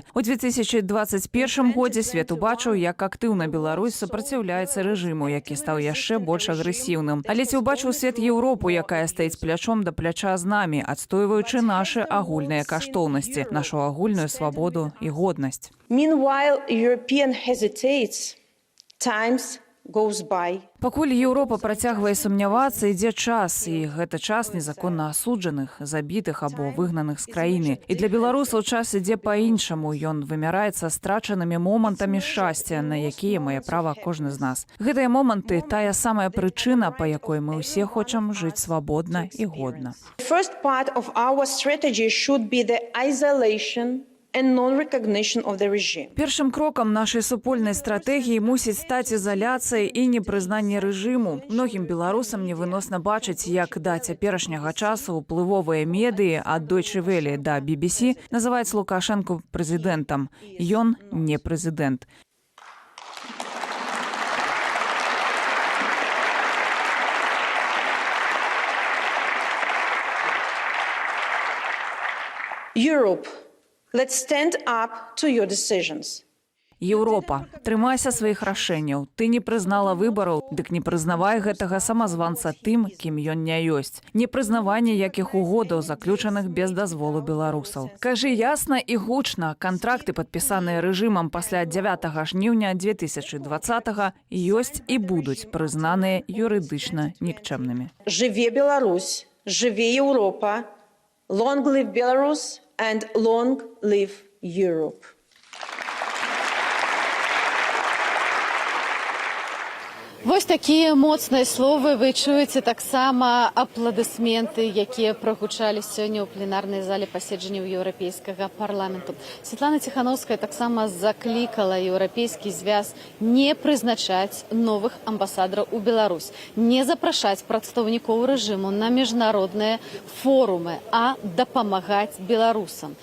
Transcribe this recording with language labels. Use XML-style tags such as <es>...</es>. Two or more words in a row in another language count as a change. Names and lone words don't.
<be>У 2021 годзе свет убачыў, як актыўна Беларусь супраціўляецца рэжыму, які стаў яшчэ больш агрэсіўным. Але ці ўбачыў свет Еўропу, якая стаіць плячом да пляча з намі, адстойваючы нашы агульныя каштоўнасці, нашу агульную свабоду і годнасць.</be> <en>Meanwhile, European hesitates, times goes by.</en> <be>Пакуль Еўропа працягвае сумнявацца, ідзе час, і гэта час незаконна асуджаных, забітых або выгнаных з краіны. І для беларусаў час ідзе па-іншаму, ён вымяраецца страчанымі момантамі шчасця, на якія мае права кожны з нас. Гэтыя моманты – тая самая прычына, па якой мы ўсе хочам жыць свабодна і годна.</be> <en>The first part of our strategy should be the isolation and non-recognition of the regime.</en> <be>Першым крокам нашай супольнай стратэгіі мусіць стаць ізаляцыя і непрызнанне рэжыму. Многім беларусам невыносна бачыць, як да цяперашняга часу ўплывовыя медыі ад Deutsche Welle да BBC называюць Лукашэнку прэзідэнтам. Ён не прэзідэнт.</be> <en>Europe, let's stand up to your decisions.</en> <be>Еўропа, трымайся сваіх рашэнняў. Ты не прызнала выбараў, дык не прызнавай гэтага самазванца тым, кім ён не ёсць. Не прызнавай ніякіх угодаў, заключаных без дазволу беларусаў. Кажы ясна і гучна, кантракты, падпісаныя рэжымам пасля 9 жніўня 2020 ёсць і будуць прызнаныя юрыдычна нікчэмнымі. Жыве Беларусь, жыве Еўропа,</be> <en>long live Belarus and long live Europe.</en> <be>Вось такія моцныя словы вы чуеце, таксама апладысменты, якія прагучалі сёння ў пленарнай зале паседжання Еўрапейскага парламенту. Святлана Тихановская таксама заклікала еўрапейскі звяз не прызначаць новых амбасадараў у Беларусь, не запрашаць прадстаўнікоў рэжыму на міжнародныя форумы, а дапамагаць беларусам.</be>